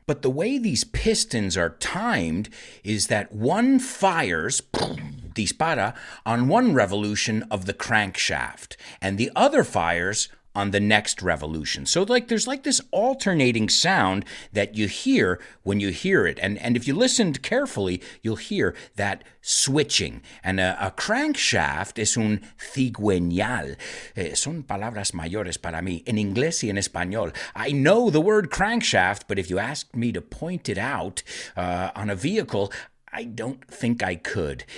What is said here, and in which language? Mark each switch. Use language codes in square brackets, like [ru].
[en] But the way these pistons are timed is that one fires, [es] dispara, [en] on one revolution of the crankshaft, and the other fires on the next revolution. So there's this alternating sound that you hear when you hear it. And if you listened carefully, you'll hear that switching. And a crankshaft [es] es un cigüeñal. Son palabras mayores para mí, en inglés y en español. [en] I know the word crankshaft, but if you asked me to point it out on a vehicle, I don't think I could.